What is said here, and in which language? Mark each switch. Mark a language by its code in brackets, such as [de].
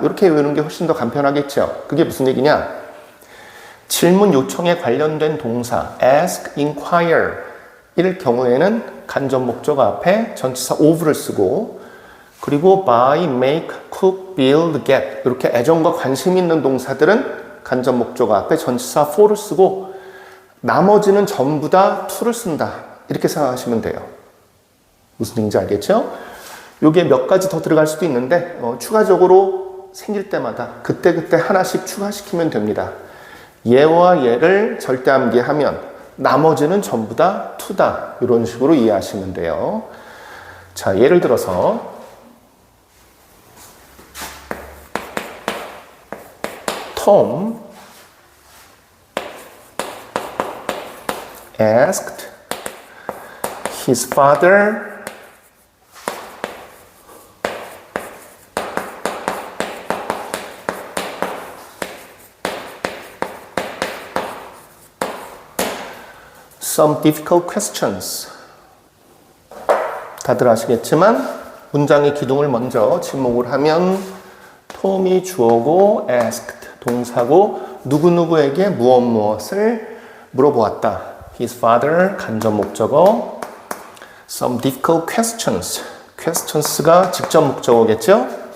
[ko] 이렇게 외우는 게 훨씬 더 간편하겠죠. 그게 무슨 얘기냐? 질문 요청에 관련된 동사 ask, inquire 일 경우에는 간접 목적어 앞에 전치사 of를 쓰고 그리고 buy, make, cook, build, get 이렇게 애정과 관심 있는 동사들은 간접 목적어 앞에 전치사 for를 쓰고 나머지는 전부 다 to를 쓴다. 이렇게 생각하시면 돼요. 무슨 얘기인지 알겠죠? 요게 몇 가지 더 들어갈 수도 있는데 추가적으로 생길 때마다 그때그때 하나씩 추가시키면 됩니다. 얘와 얘를 절대암기하면 나머지는 전부 다 to다. 이런 식으로 이해하시면 돼요. 자, 예를 들어서 [en] Tom asked his father some difficult questions. [ko] 다들 아시겠지만 문장의 기둥을 먼저 지목을 하면 톰이 주어고 asked 동사고 누구누구에게 무엇을 물어보았다. [en] His father [ko] 간접 목적어 [en] some difficult questions. [ko] questions가 직접 목적어겠죠?